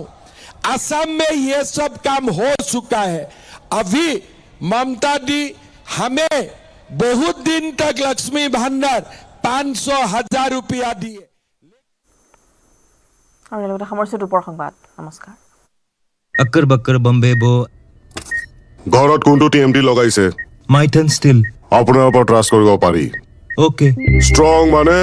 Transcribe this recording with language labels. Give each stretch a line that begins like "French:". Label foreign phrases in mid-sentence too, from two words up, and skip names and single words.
Hindi: असम में ये सब काम हो चुका है। अभी ममता दी हमें बहुत दिन तक लक्ष्मी भंडार 500,000 रुपया दिए। नमस्कार। अक्कर बक्कर बम्बे बो
Assamese: ঘৰত কোনটো টিএমটি লগাইছে? माइथन स्टील আপোনাৰ ওপৰত ট্ৰাষ্ট কৰিব পাৰি। ओके ষ্ট্ৰং মানে